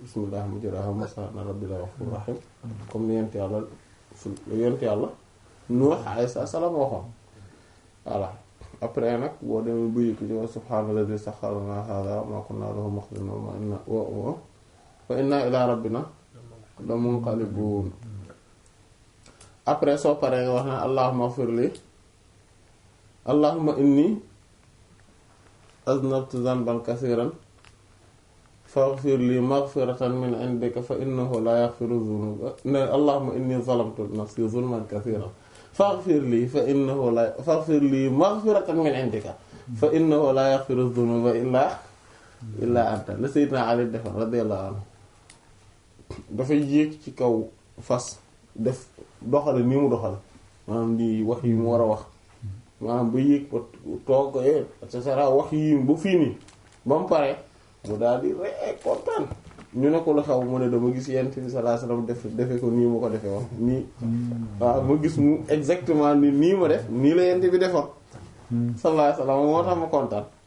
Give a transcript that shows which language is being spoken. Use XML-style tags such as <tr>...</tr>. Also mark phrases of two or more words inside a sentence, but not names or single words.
<ar>بسم الله مجراها مرساها ربي الغفور رحيم</ar> <wo>comme ni yent yàlla Nuh</wo> <ar>عليه السلام</ar> <wo>waxoon voilà après nag boo demee bu yëg ci</wo> <ar>وسبحان الذي سخر لنا هذا وما كنا له مقرنين وإنا إلى ربنا لمنقلبون</ar> <wo>après soo paree nga wax</wo> <ar>ne اللهم اغفر لي اللهم إني أذنبت ذنبا كثيرا فاغفر لي مغفرة من عندك فإنه لا يغفر الذنوب ne اللهم إني ظلمت نفسي ظلما كثيرا فاغفر لي فإنه لا فاغفر لي مغفرة من عندك فإنه لا يغفر الذنوب إلا أنت لا</ar> <wo>sayyidina Ali defar</wo> <ar>رضي الله عنه</ar> <wo>dafay yéeg ci kaw fas def doxale ni mu doxale maanaam di wax yi mu war a wax maanaam ba yéeg ba toog</wo> <fr>et cetera</fr> <wo>wax yi ba fii nii ba mu pare mu daal di ree kontaan ñu ne ko lu xew mu ne dama gis yent bi</wo> <ar>صلى الله عليه وسلم</ar> <wo>defe ko nii mu ko defee woon nii waaw ma gis mu exactement nii ma def nii la yent bi defoon</wo> <ar>صلى الله عليه وسلم</ar> <wo>moo tax ma kontaan</wo>